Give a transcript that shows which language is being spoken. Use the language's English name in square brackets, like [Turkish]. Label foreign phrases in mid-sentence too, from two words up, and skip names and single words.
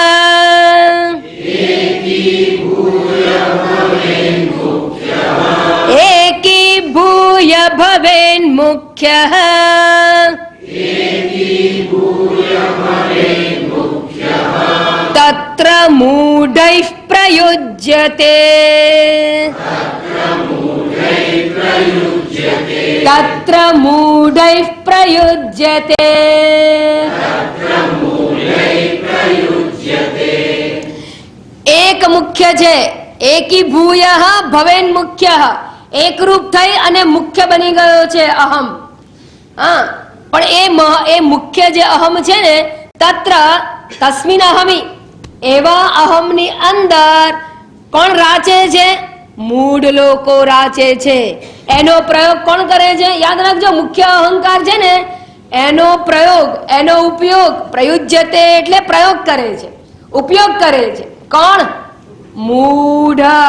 [Sanskrit] एकीभूय भवेन्मुख्यः तत्र मूढैः प्रयुज्यते तत्र मूढैः प्रयुज्यते एक मुख्य છે एकीभूयः भवेन्मुख्यः एक [Gujarati] रूप થઈ અને મુખ્ય બની ગયો છે અહમ હા પણ એ મુખ્ય જે અહમ છે ને [Sanskrit] તત્ર તસ્મિન અહમી [Gujarati] એવા અહમની અંદર કોણ રાચે છે મૂઢ લોકો રાચે છે એનો પ્રયોગ કોણ કરે છે યાદ રાખજો મુખ્ય અહંકાર છે ને એનો પ્રયોગ એનો ઉપયોગ પ્રયુજ્યતે એટલે પ્રયોગ કરે છે ઉપયોગ કરે છે કોણ મૂઢ